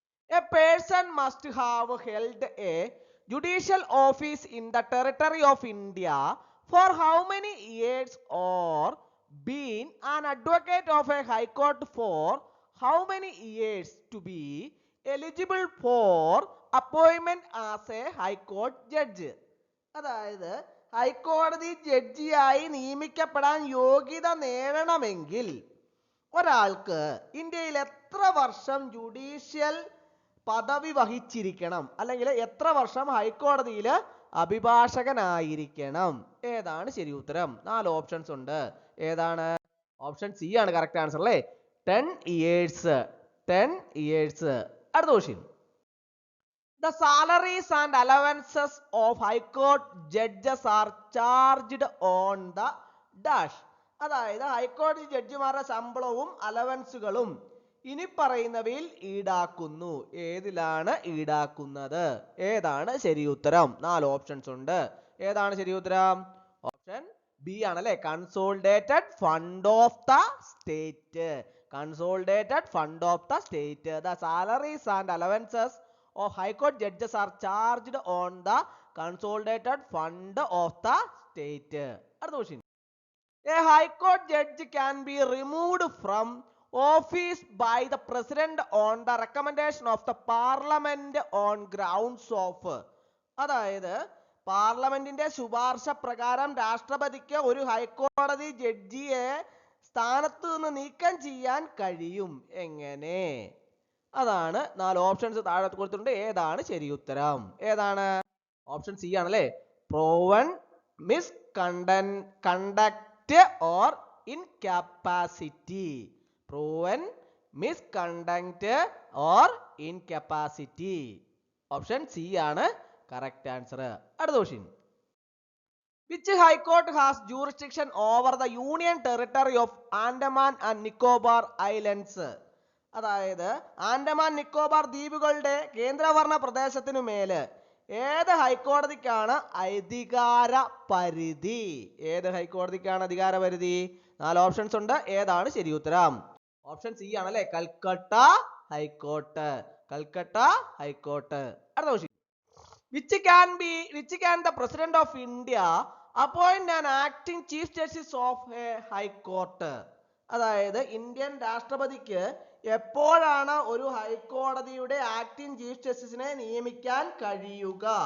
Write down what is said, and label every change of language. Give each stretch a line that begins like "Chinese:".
English: A person must have held a judicial office in the territory of India for how many years or been an advocate of a high court for how many years to be eligible for appointment as a high court judge?
Malayalam: അതായത് ഹൈക്കോടതി ജഡ്ജിയായി നിയമിക്കപ്പെടാൻ യോഗ്യത നേടണമെങ്കിൽ ഒരാൾക്ക് ഇന്ത്യയിൽ എത്ര വർഷം judicial പദവി വഹിച്ചിരിക്കണം, അല്ലെങ്കിൽ എത്ര വർഷം ഹൈക്കോടതിയിൽ അഭിഭാഷകനായിരിക്കണം? ഏതാണ് ശരി ഉത്തരം? 4 ഓപ്ഷൻസ് ഉണ്ട്. ഏതാണ്? ഓപ്ഷൻ സി ആണ് കറക്റ്റ് ആൻസർ അല്ലേ,
English: 10 years. 10 years.
Malayalam: അടുത്ത question.
English: The salaries and allowances of high court judges are charged on the dash.
Malayalam: അതായത് ഹൈക്കോടതി ജഡ്ജിമാരുടെ ശമ്പളവും അലവൻസുകളും ഇനി പറയുന്നവയിൽ ഈടാക്കുന്നു. ഏതിലാണ് ഈടാക്കുന്നത്? ഏതാണ് ശരി ഉത്തരം? 4 ഓപ്ഷൻസ് ഉണ്ട്. ഏതാണ് ശരി ഉത്തരം? ഓപ്ഷൻ ബി ആണല്ലേ, consolidated fund of the state. Consolidated fund of the state.
English: The salaries and allowances of high court judges are charged on the consolidated fund of the state.
Malayalam: അടുത്ത question.
English: A high court judge can be removed from office by the president on the recommendation of the parliament on grounds of.
Malayalam: അതായത് പാർലമെന്റിന്റെ ശുപാർശ പ്രകാരം രാഷ്ട്രപതിക്ക് ഒരു ഹൈക്കോടതി ജഡ്ജിയെ സ്ഥാനത്ത് നിന്ന് നീക്കം ചെയ്യാൻ കഴിയും. എങ്ങനെ? അതാണ് 4 ഓപ്ഷൻസ് താഴെ കൊടുത്തിട്ടുണ്ട്. ഏതാണ് ശരി ഉത്തരം? ഏതാണ്? ഓപ്ഷൻ സി ആണല്ലേ,
English: proven misconduct or incapacity. proven misconduct or incapacity.
Malayalam: Option C ആണ് കറക്റ്റ് ആൻസർ. അടുത്ത question.
English: Which high court has jurisdiction over the union territory of Andaman and Nicobar Islands?
Malayalam: അതായത് ആൻഡമാൻ നിക്കോബാർ ദ്വീപുകളുടെ കേന്ദ്രഭരണ പ്രദേശത്തിനു മേല് ഏത് ഹൈക്കോടതിക്കാണ് അധികാര പരിധി? ഏത് ഹൈക്കോടതിക്കാണ് അധികാര പരിധി? 4 ഓപ്ഷൻസ് ഉണ്ട്. ഏതാണ് ശരി ഉത്തരം? ഓപ്ഷൻ സി ആണല്ലേ, കൽക്കട്ട ഹൈക്കോർട്ട്. കൽക്കട്ട ഹൈക്കോർട്ട്. അടുത്ത question.
English: Which can the President of India appoint an acting chief justice of a high court?
Malayalam: അതായത് ഇന്ത്യൻ രാഷ്ട്രപതിക്ക് എപ്പോഴാണ് ഒരു ഹൈക്കോടതിയുടെ ആക്ടിംഗ് ചീഫ് ജസ്റ്റിസിനെ നിയമിക്കാൻ കഴിയുക?